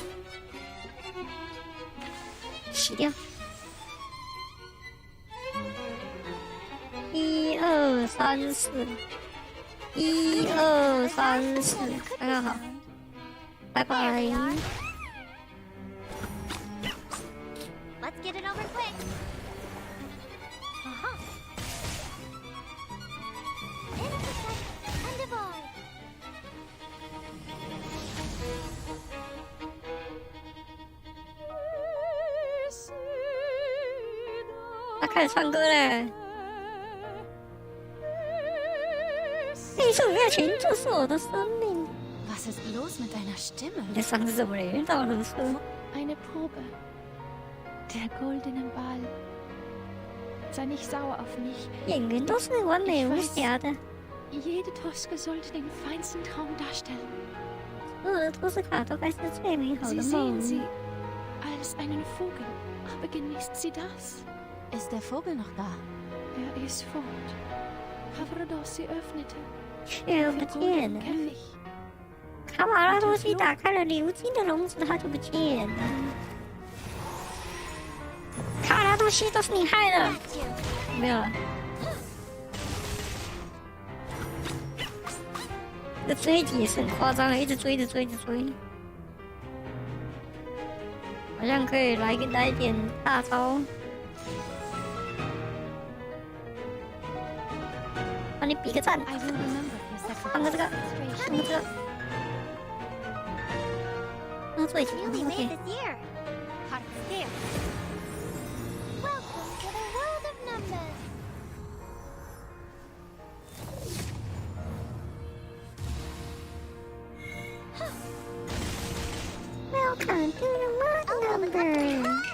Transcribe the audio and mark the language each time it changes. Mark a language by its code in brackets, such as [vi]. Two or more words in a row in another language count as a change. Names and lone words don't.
[zh] 洗掉。 3、4，1、2、3、4，刚刚好，拜拜。 [en] Let's get it over quick. Intersect and divide. [zh] 他开始唱歌嘞！艺术热情就是我的生命。 [de] Was ist los mit deiner Stimme? [zh] 你的嗓子怎么了？到何处？ [de] Eine Probe. Der goldene Ball. Sei nicht sauer auf mich. [zh] 演员都是完美无瑕的。 [de] Jede Toske sollte den feinsten Traum darstellen. [zh] 所有的托斯卡都该是最美好 [de] Sie [zh] 的 [de] sehen [zh] 梦。 [de] sie als einen Vogel, aber genießt sie das? Ist der Vogel noch da? Er ist fort. Pavrodossi öffnete [zh] 却不 [de] den [zh] 见 [de] goldenen [zh] 了。 [de] Käfig. [zh] 卡瓦拉多西打开了鎏金的笼子，他就不见了。卡拉多西都是你害的。没有了。这追击也是很夸张的，一直追，一直追，一直追。好像可以来一点大招。帮你比个赞。放个这个，放个这个。那最前 [en] Newly [zh] 面 [en] made [zh] ，OK。 [en] this year. Hot there. Welcome to the world of numbers. Welcome to the world of numbers.